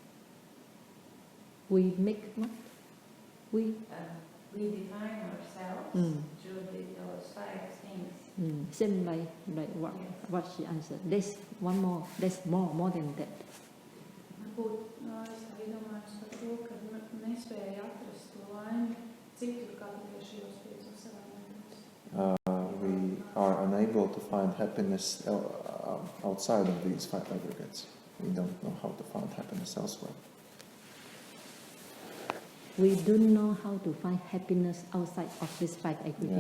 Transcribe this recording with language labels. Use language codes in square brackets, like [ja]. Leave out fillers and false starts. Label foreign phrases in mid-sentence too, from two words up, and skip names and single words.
[en] We make what? We define ourselves through those 5 things. Same like what she answered. There's one more. There's more than that. [lv] nespēja atrast to laimi citur, kā tikai šajos piecos elements. [en] We are unable to find happiness outside of these 5 aggregates. We don't know how to find happiness elsewhere. We don't know how to find happiness outside of this 5 aggregate.